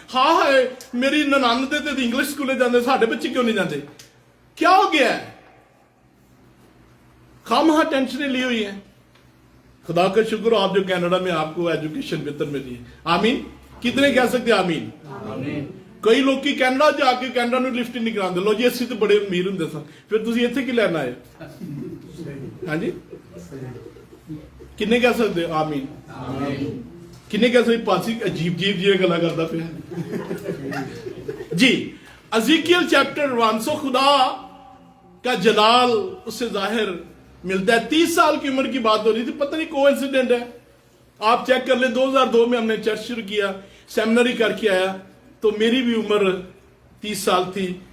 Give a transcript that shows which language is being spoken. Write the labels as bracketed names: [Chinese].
[Punjabi] हाँ है मेरी ननान दे ते इंग्लिश स्कूले जाते, साढ़े बच्चे [Hindi] क्यों नहीं जाते? क्या हो गया है? खामखा टेंशनें ली हुई हैं। खुदा का शुक्र हो आप जो कनाडा में आपको एजुकेशन बेहतर मिली है। आमीन। कितने कह सकते हैं आमीन? आमीन। कई लोग की कैनेडा जाके कैनेडा [Punjabi] ਨੂੰ ਲਿਫਟ ਨਹੀਂ ਕਰਾਉਂਦੇ। ਲੋ ਜੀ ਅਸੀਂ ਤਾਂ ਬੜੇ ਅਮੀਰ ਹੁੰਦੇ ਸਾਂ, ਫਿਰ ਤੁਸੀਂ ਇੱਥੇ ਕੀ ਲੈਣ ਆਏ? ਹਾਂਜੀ ਕਿੰਨੇ ਕਹਿ ਸਕਦੇ ਹੋ ਆਮੀਨ? ਆਮੀਨ। ਕਿੰਨੇ ਕਹਿ ਸਕਦੇ ਪਾਸੀ ਅਜੀਬ ਜਿਹੀ ਗੱਲਾਂ ਕਰਦਾ ਪਿਆ ਜੀ। [Hindi] अज़ीकियल चैप्टर 100 खुदा का जलाल उससे जाहिर मिलता है। 30 साल की उम्र की बात हो रही थी, पता नहीं कोइंसिडेंट है, आप चेक कर ले। 2002 में हमने चर्च शुरू किया, सेमिनरी करके आया, तो मेरी भी उम्र 30 साल थी।